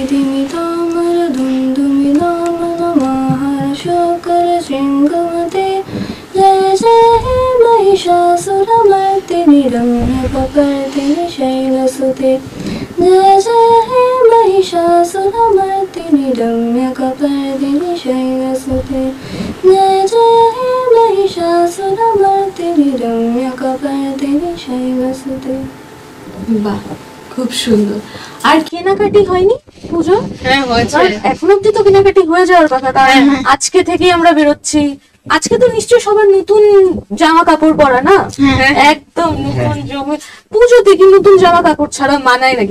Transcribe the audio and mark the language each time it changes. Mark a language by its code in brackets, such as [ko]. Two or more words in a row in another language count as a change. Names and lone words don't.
[sa] धिमि तामर धुन्धुमि नामनमाहर्षकर शृङ्गमते जय जय हे महिषासुरमर्दिनि रम्यकपर्दिनि शैलसुते जय जय हे महिषासुरमर्दिनि रम्यकपर्दिनि शैलसुते जय जय हे महिषासुरमर्दिनि रम्यकपर्दिनि शैलसुते। [bn] বাহ, খুব সুন্দর। আর কেনাকাটি হয়নি পুজো? হ্যাঁ হয়েছে, এখন অব্দি তো কেনাকাটি হয়ে যাওয়ার কথা, কারণ আজকে থেকেই আমরা বেরোচ্ছি। আজকে তো নিশ্চয়ই সবার নতুন জামা কাপড় পরা না? একদম নতুন জমি। পুজোতে কি নতুন জামা কাপড় ছাড়া মানায় নাকি?